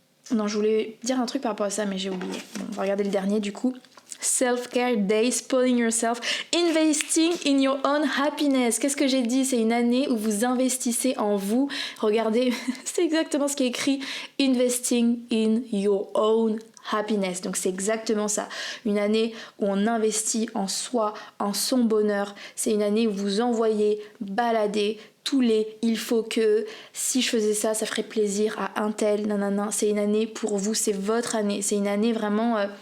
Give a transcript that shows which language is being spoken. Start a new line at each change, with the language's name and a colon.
French: Non, je voulais dire un truc par rapport à ça, mais j'ai oublié. Bon, on va regarder le dernier du coup.
English: Self-care day, spoiling yourself, investing in your own happiness.
French: Qu'est-ce que j'ai dit ? C'est une année où vous investissez en vous. Regardez, c'est exactement ce qui est écrit.
English: Investing in your own happiness.
French: Donc c'est exactement ça. Une année où on investit en soi, en son bonheur. C'est une année où vous envoyez balader tous les il faut que, si je faisais ça, ça ferait plaisir à un tel, nanana. C'est une année pour vous, c'est votre année. C'est une année vraiment...